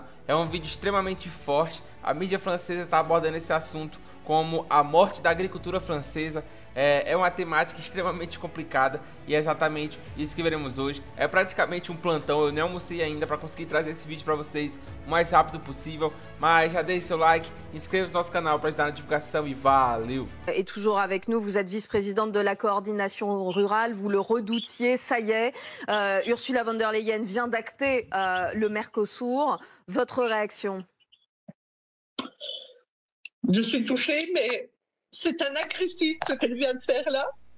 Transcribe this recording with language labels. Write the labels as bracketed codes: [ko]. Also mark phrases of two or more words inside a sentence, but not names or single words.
[pt] É um vídeo extremamente forte. A mídia francesa está abordando esse assunto como a morte da agricultura francesa. É uma temática extremamente complicada e é exatamente isso que veremos hoje. É praticamente um plantão, eu nem almocei ainda para conseguir trazer esse vídeo para vocês o mais rápido possível. Mas já deixe seu like, inscreva-se no nosso canal para ajudar na divulgação e valeu! [fr] Et toujours avec nous, vous êtes vice-présidente de la coordination rurale, vous le redoutiez, ça y est, Ursula von der Leyen vient d'acter le Mercosur. Votre réaction? Je suis touchée, mais c'est un agressif ce qu'elle vient de faire là.